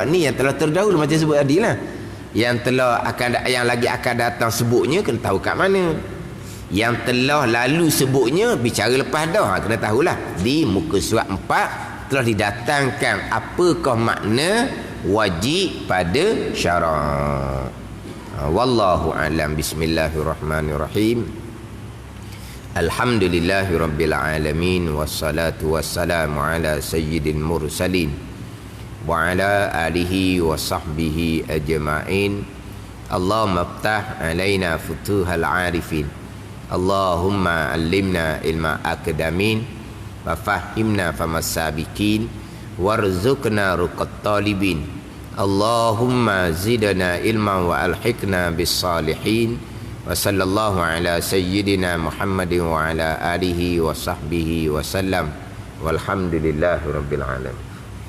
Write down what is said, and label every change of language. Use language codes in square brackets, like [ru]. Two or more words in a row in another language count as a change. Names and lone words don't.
[ms] Ni yang telah terdahulu macam sebut tadi lah. Yang lagi akan datang sebutnya kena tahu kat mana. Yang telah lalu sebutnya bicara lepas dah, kena tahulah. Di muka surat 4 telah didatangkan apakah makna wajib pada syarak. [ar] والله أعلم. بسم الله الرحمن الرحيم. الحمد لله رب العالمين، والصلاة والسلام على سيد المرسلين وعلى آله وصحبه أجمعين. اللهم افتح علينا فتوح العارفين. اللهم علمنا علم الأقدمين وفهمنا فهم السابقين وارزقنا رقة الطالبين. اللهم زدنا علما وألحقنا بالصالحين. وصلى الله على سيدنا محمد وعلى آله وصحبه وسلم. والحمد لله رب العالمين.